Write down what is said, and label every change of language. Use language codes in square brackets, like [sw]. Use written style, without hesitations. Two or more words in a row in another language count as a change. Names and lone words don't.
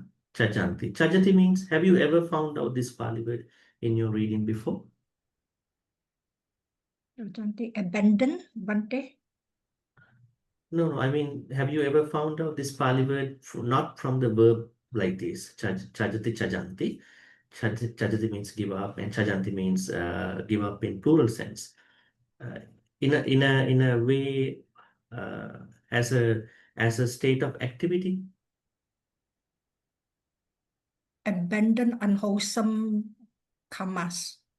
[pi] Chajanti. [en] Chajati means, have you ever found out this Pali word in your reading before? Abandon, Bhante. No, I mean, have you ever found out this Pali word not from the verb like this, [pi] chajati, chajanti. [en] Chajati means give up, and chajanti means give up in plural sense. In a way, as a state of activity. Abandon unwholesome karmas.